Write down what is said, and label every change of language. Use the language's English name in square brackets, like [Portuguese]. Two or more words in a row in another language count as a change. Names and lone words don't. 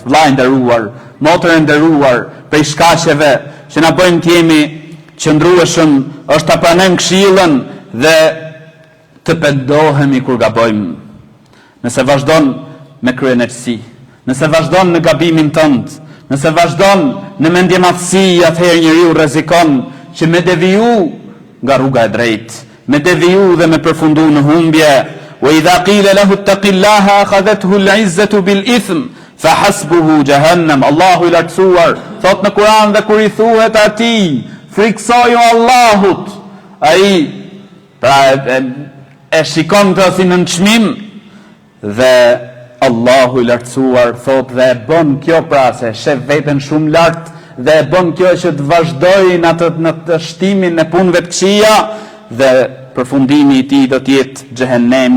[Albanian] Vllai nderuar, motër e nderuar, prej shkaqeve që na bëjnë të jemi qëndrueshëm është ta pranojmë këshillën dhe të pendohemi kur gabojmë. Nëse vazhdon me kryenetësi, nëse vazhdon në gabimin tënd, nëse vazhdon në mendjematësi, atëherë njeriu rrezikon që me deviju nga rruga e drejtë, me deviju dhe me përfundu në humbje. [Arabic] وإذا قيل له اتق الله أخذته العزة بالإثم فحسبه جهنم. [Albanian] Allahu i lartësuar thot në Kur'an, dhe kur i thuhet atij, friksoju Allahut, ai pra e shikon të si në çmim, dhe Allahu i lartësuar thot dhe e bën kjo pra se shef veten shumë lart, dhe e bën kjo që të vazhdojnë në të shtimin e punëve të këqija, dhe përfundimi i tij do të jetë xhehenemi.